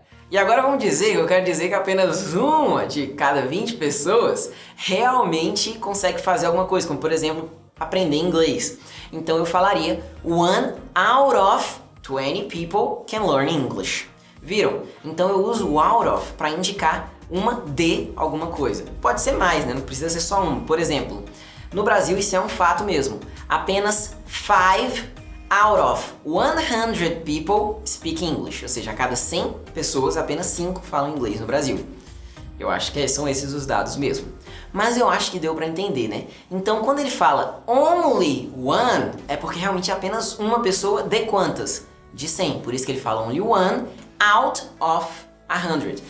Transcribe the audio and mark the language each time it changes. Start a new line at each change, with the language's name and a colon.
Portuguese: E agora vamos dizer que eu quero dizer que apenas 1 de cada 20 pessoas realmente consegue fazer alguma coisa, como por exemplo, aprender inglês. Então eu falaria
English: 1 out of 20 people can learn English.
Portuguese: Viram? Então eu uso o out of para indicar uma de alguma coisa. Pode ser mais, né? Não precisa ser só um. Por exemplo, no Brasil isso é um fato mesmo. Apenas
English: 5 out of 100 people speak English.
Portuguese: Ou seja, a cada 100 pessoas, apenas 5 falam inglês no Brasil. Eu acho que são esses os dados mesmo. Mas eu acho que deu para entender, né? Então, quando ele fala only one, é porque realmente é apenas uma pessoa de quantas? De 100. Por isso que ele fala only one out of 100.